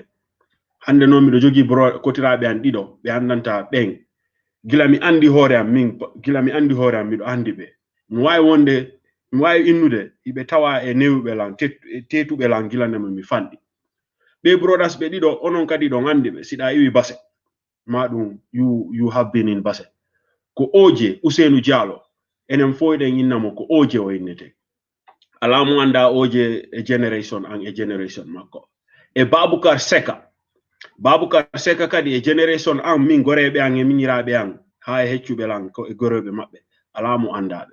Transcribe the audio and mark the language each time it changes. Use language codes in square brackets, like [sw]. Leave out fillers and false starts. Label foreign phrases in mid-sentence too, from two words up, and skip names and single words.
[ff] Hande noon miɗo jogi kotiraɓe an ɗiɗo ɓe andanta ɓen gila mi andi hoore am miɗo andi ɓe. Mi wawi wonde mi wawi innude hiɓe tawa e newɓe lan tetuɓe lan gila nde mi fanɗi. Ɓe brothers ɓe ɗiɗo onon kadi ɗon andi ɓe, siɗa iwi Basse ma ɗum [en] you have been in Basse. [ff] Ko Oje Usainu Diallo, enen fof eɗen innamo ko Oje o innete. Ala mo anda Oje e generation an e generation makko. E Baboucar Seka kadi e generation an min goreɓe an e miñiraɓe an ha e heccuɓe lan ko e goroɓe maɓɓe, ala mo andaɓe.